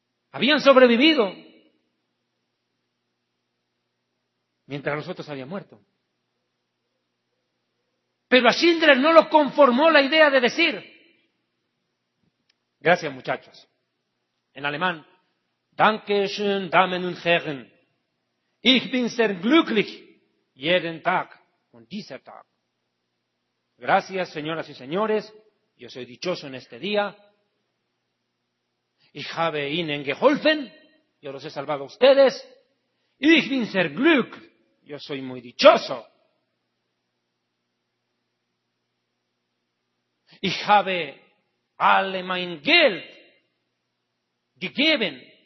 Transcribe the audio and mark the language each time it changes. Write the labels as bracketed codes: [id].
[es] Habían sobrevivido. Mientras los otros habían muerto. Pero a Schindler no lo conformó la idea de decir, gracias muchachos. En alemán, [de] Danke schön, Damen und Herren. Ich bin sehr glücklich jeden Tag und dieser Tag. [es] Gracias, señoras y señores. Yo soy dichoso en este día. [de] Ich habe Ihnen geholfen. [es] Yo los he salvado a ustedes. [de] Ich bin sehr glücklich. [es] Yo soy muy dichoso. [de] Ich habe all mein Geld gegeben.